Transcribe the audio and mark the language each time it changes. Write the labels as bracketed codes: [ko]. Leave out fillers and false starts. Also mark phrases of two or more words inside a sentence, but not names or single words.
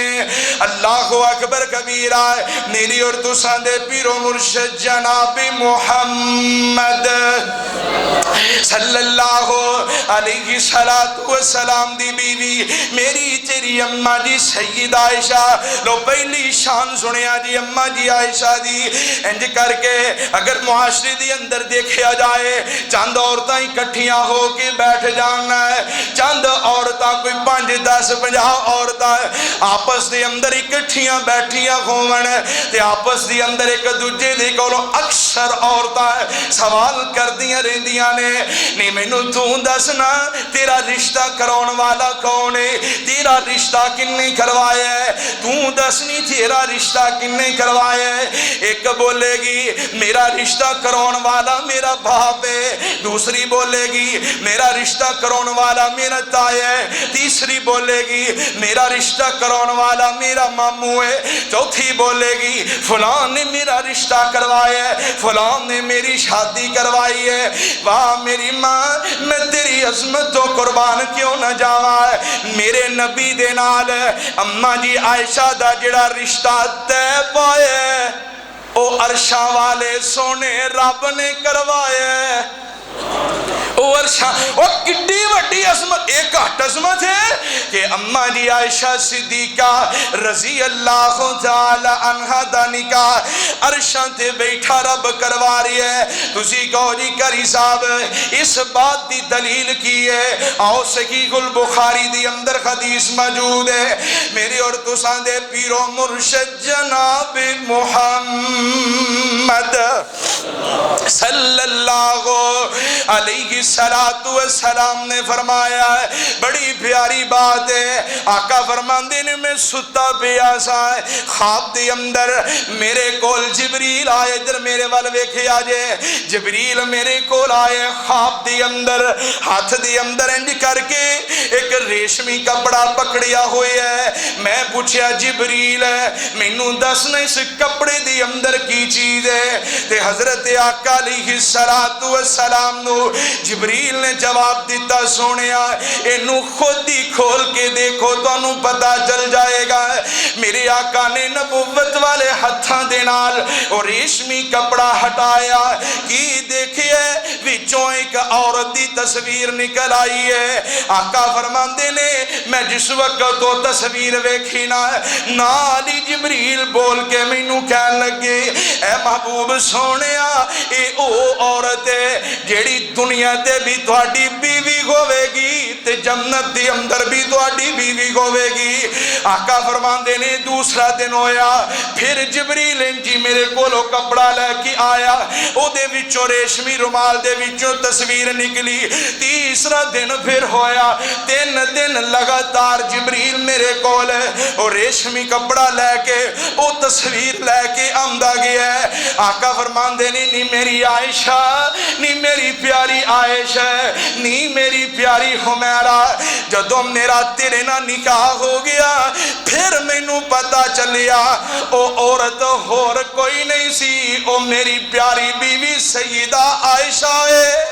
[ar] اللہ اکبر کبیرہ، [pa] میری اور تساں دے پیر و مرشد جناب محمد [ar] صلی اللہ علیہ السلام [pa] دی بیوی میری تیری اماں جی سید عائشہ، لو پہلی شان سنیا جی اماں جی عائشہ دی۔ انج کر کے اگر معاشرے دی اندر دیکھیا جائے، چند عورتاں اکٹھیاں ہو کے بیٹھ جانا ہے، چند عورتاں کوئی 5 10 50 عورتاں آپس دے اندر اکٹھیاں بیٹھیاں ہون تے آپس دے اندر ایک دوجے دے کولوں اکثر عورتاں سوال کردیاں رہندیاں نے، نہیں مینوں تو دسنا تیرا رشتہ کراؤن والا کون ہے، تیرا رشتہ کن نے کروایا ہے، تو دسنی تیرا رشتہ کن نے کروایا ہے۔ ایک بولے گی میرا رشتہ کراؤن والا میرا باپ ہے، دوسری بولے گی میرا رشتہ کراؤن والا میرا تایا ہے، تیسری بولے گی میرا رشتہ کراؤن والا میرا ماموں ہے، چوتھی بولے گی فلاں نے میرا رشتہ کروایا ہے، فلاں نے میری شادی کروائی ہے۔ واہ میری ماں، میں تیری عظمت و قربان کیوں نہ جاواں، میرے نبی دے نال اماں جی عائشہ دا جڑا رشتہ طے پایا او عرشاں والے سونے رب نے کروایا۔ او عرشاں، او کڈی وڈی عظمت، ایک گھٹ عظمت ہے کہ اماں جی عائشہ صدیقہ [ar] رضی اللہ تعالی عنہ [pa] دا نکاح عرشاں تے بیٹھا رب کروا رہی ہے۔ تسی کہو جی کری صاحب اس بات دی دلیل کی ہے، آؤ صحیح البخاری دی اندر حدیث موجود ہے، میرے اور تساں دے پیر و مرشد جناب محمد [ar] صلی اللہ علیہ السلام [pa] نے فرمایا ہے، بڑی پیاری بات ہے، آقا فرماندے نے میں ستا پیاسا ہے، خواب دے اندر میرے کول جبریل آئے، ادھر میرے والے ویکھے آجے، جبریل میرے کول آئے خواب دے اندر، ہاتھ دے اندر انج کر کے ایک ریشمی کپڑا پکڑیا ہوئے ہے۔ میں پوچھیا جبریل مینوں دسنا اس کپڑے دے اندر کی چیز ہے، تے حضرت آقا علیہ السلام نو جبریل نے جواب دیتا سونیا اینو خود ہی کھول کے دیکھو تو انو پتا چل جائے گا۔ میرے آقا نے نبوت والے ہتھاں دے نال اور ریشمی کپڑا ہٹایا، کی دیکھئے وچوں ایک عورت دی تصویر نکل آئی ہے۔ آقا فرماندے نے میں جس وقت تو تصویر ویکھی نال ہی جبریل بول کے مینوں کہن لگے اے محبوب سونیا اے او عورت ہے جیڑی دنیا تے بھی تہاڈی بیوی ہوے گی تے جنت دے اندر بھی تہاڈی بیوی ہوے گی۔ آقا فرماندے نے دوسرا دن ہویا پھر جبریل جی میرے کولو کپڑا لے کے آیا او دے وچوں ریشمی رومال دے وچوں تصویر نکلی۔ تیسرا دن پھر ہویا 3 دن لگاتار جبریل میرے کول او ریشمی کپڑا لے کے او تصویر لے کے آمدا گیا ہے۔ آقا فرماندے نے نی میری عائشہ نی میری پیاری عائشہ نی میری پیاری حمیرہ جدوں میرا تیرے نہ نکاح ہو گیا پھر مینوں پتہ چلیا او عورت اور کوئی نہیں سی او میری پیاری بیوی سیدہ عائشہ ہے۔